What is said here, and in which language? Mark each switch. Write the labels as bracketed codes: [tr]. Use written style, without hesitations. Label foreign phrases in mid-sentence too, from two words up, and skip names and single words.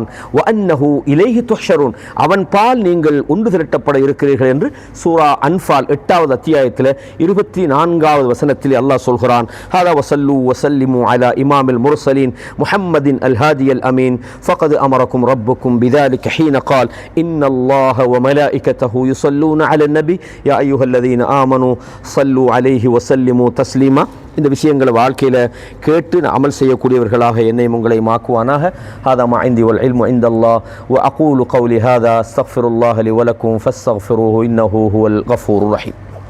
[ar] وأنه إليه تحشرون, [ta] அவன் பால் நீங்கள் ஒன்று திரட்டப்பட இருக்கிறீர்கள் என்று சூரா அன்ஃபால் 8வது அத்தியாயத்தில் 24வது வசனத்தில் அல்லாஹ் சொல்கிறான். [ar] هذا وصلوا وسلموا على إمام المرسلين محمد الهادي الأمين فقد أمركم ربكم بذلك حين قال إن الله و ملائكته يصلون على النبي يا أيها الذين آمنوا صلوا عليه وسلموا تسليما. [ta] இந்த விஷயங்களை வாழ்க்கையில் கேட்டு அமல் செய்யக்கூடியவர்களாக என்னையும் உங்களையும் ஆக்குவானாக. [ar] هذا ما عندي والعلم عند الله وأقول قولي هذا أستغفر الله لي ولكم فاستغفروه إنه هو الغفور الرحيم.